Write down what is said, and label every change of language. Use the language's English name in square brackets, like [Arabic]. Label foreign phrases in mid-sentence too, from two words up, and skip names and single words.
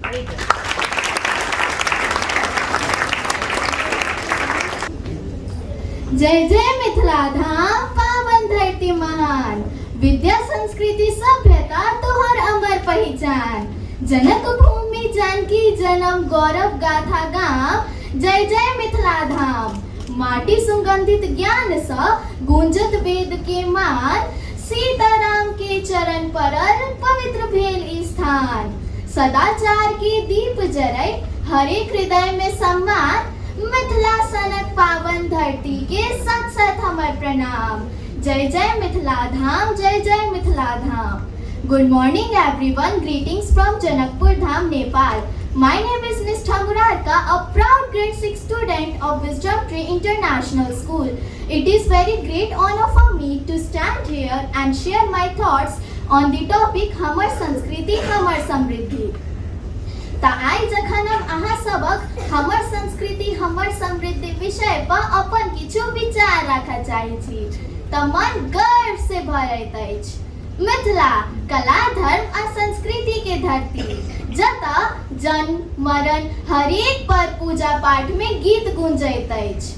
[Maithili] जय जय मिथिला धाम, पावन धरती महान, विद्या संस्कृति सभ्यता तोहर अमर पहचान। जनक भूमि जानकी जन्म गौरव गाथा गाम, जय जय मिथिला धाम। माटी सुगंधित ज्ञान सा गूंजत वेद के मान, सीताराम के चरण परल पवित्र भेल ई स्थान। सदाचार के दीप जरै हरेक हृदय में सम्मान, मिथिला सनक पावन धरती के सत सत हमर प्रणाम। जय जय मिथिला धाम, जय जय मिथिला धाम। [English] Good morning everyone, greetings from Janakpur Dham, Nepal. My name is Nishtha Murarka, a proud grade 6 student of Wisdom Tree International School. It is very great honor for me to stand here and share my thoughts on the topic [Maithili] हमर संस्कृति हमर समृद्धि। त आइ जखन हम अहाँ सबक हमर संस्कृति हमर समृद्धि विषय पर अपन किछु विचार राखऽ चाहै छी, त मन गर्व से भरैत अछि। मिथिला कला धर्म आ संस्कृति के धरती जतऽ जन्म मरण हरेक पर पूजा पाठ में गीत गुंजैत अछि।